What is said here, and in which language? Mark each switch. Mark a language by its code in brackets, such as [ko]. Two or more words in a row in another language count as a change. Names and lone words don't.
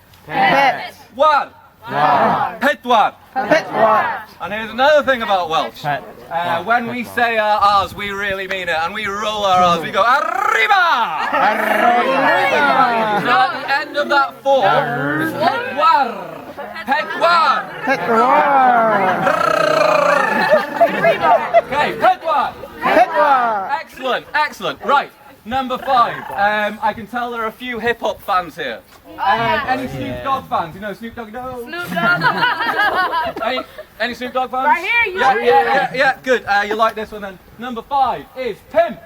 [en] It goes ped. [cy] Pet. War. Pedwar. Pedwar. [en] And here's another thing about Welsh. When we say our R's, we really mean it, and we roll our R's. We go arriba. So at the end of that form is pedwar. [cy] Pedwar. Okay, pedwar. [en] Excellent, excellent. Right, number 5. I can tell there are a few hip hop fans here. Any Snoop Dogg fans? You know Snoop Dogg? No. Snoop Dogg. Any Snoop Dogg fans? Right here, you. Yeah. Good. You like this one then? Number 5 is pimp.